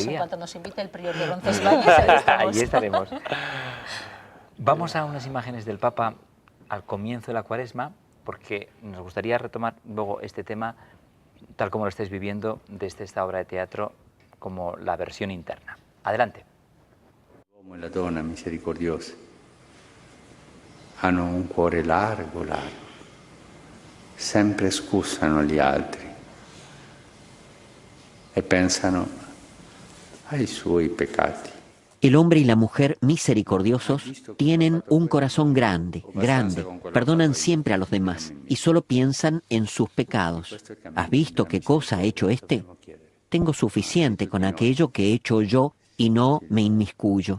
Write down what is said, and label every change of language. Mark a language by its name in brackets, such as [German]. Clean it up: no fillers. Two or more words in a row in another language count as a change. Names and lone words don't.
[Spanish] Pues en cuanto nos invite el prior de Roncesvalles, ahí estaremos. Vamos a unas imágenes del Papa al comienzo de la Cuaresma, porque nos gustaría retomar luego este tema tal como lo estáis viviendo desde esta obra de teatro como la versión interna. Adelante. [Italian] L'uomo e la donna misericordiosi hanno un cuore largo, sempre scusano gli altri e pensano ai suoi peccati. [Spanish] El hombre y la mujer misericordiosos tienen un corazón grande, perdonan siempre a los demás y solo piensan en sus pecados. ¿Has visto qué cosa ha hecho este? Tengo suficiente con aquello que he hecho yo y no me inmiscuyo.